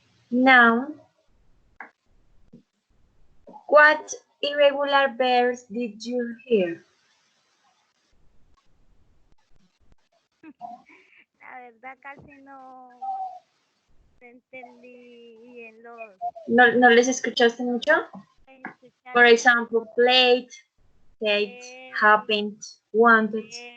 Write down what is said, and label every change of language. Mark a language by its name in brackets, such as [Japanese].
[English] Now, what irregular verbs did you hear? [Spanish] La verdad casi no entendí bien los ¿No les escuchaste mucho? escuchar [English] For example, played, taked, happened, wanted.